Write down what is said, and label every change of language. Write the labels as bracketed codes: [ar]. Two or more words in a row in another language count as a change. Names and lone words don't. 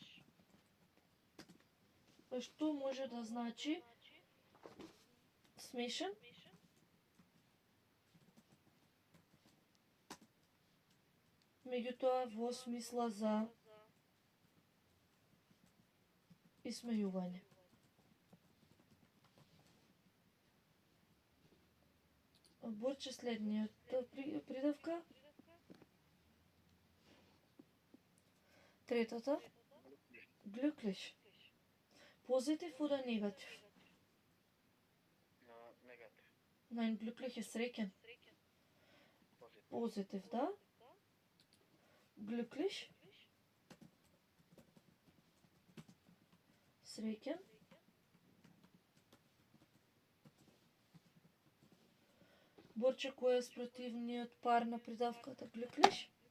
[mk] што може да значи смешен, меѓутоа во смисла за исмејување. Борче следниот придавка. Третата. Glücklich. Позитив oder негатив? Негатив. [de] Nein, glücklich [mk] е среќен. Позитив, да. Glücklich. Среќен. Борче, кој е спротивниот пар на придавката glücklich?